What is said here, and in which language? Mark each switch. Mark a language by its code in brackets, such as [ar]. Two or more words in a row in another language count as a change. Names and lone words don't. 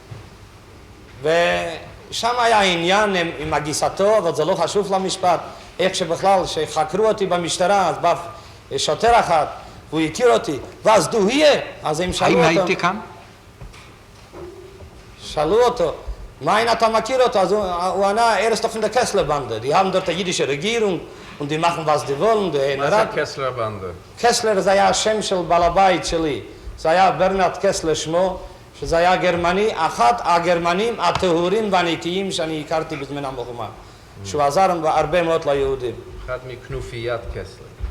[he] ושם היה עניין עם הגיסתו, אבל זה לא חשוב למשפט. איך שבכלל, שחקרו אותי במשטרה, אז בא שוטר אחד, הוא הכיר אותי, ואז דו יהיה, אז הם שאלו אותו. האם הייתי כאן? שאלו אותו, מאין אתה מכיר אותו? אז הוא ענה, [de] ist doch von der Kessler-Bande. Die haben dort die jüdische Regierung und die machen was die wollen. [he] מה זה קסלר בנדה? קסלר זה היה השם של בעל הבית שלי. זה היה ברנרד קסלר שמו, שזה היה גרמני, אחד הגרמנים הטהורים והנקיים שאני הכרתי בזמן המלחמה. שהוא עזר הרבה מאוד ליהודים. אחד מכנופיית קסלר.